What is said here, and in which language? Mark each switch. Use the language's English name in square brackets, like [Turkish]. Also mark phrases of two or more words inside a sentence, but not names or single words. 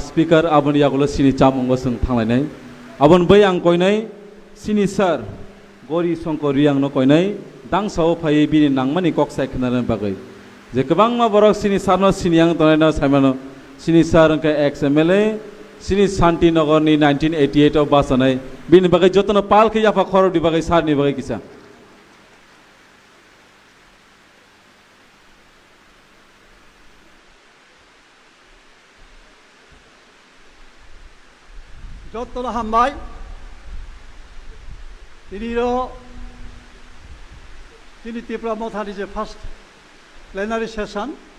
[Kok Borok] speaker abon yagulo sini chamung sung thanglai abon bai ang koinai sini sir gori songko riang no koinai dang sao phai bini nangmani kok sai khnaran bagai je kabang ma borok sini sarno sini yang tonai saimano sini sir angkai [English] ex MLA [Kok Borok] sini Shanti Nagar ni 1988 of basanai bini bagai jotono pal ke yafa khoro di bagai sar ni bagai kisa যতটা হামবাই তিনি ত্রিপুরা মথানি যে [English] first plenary session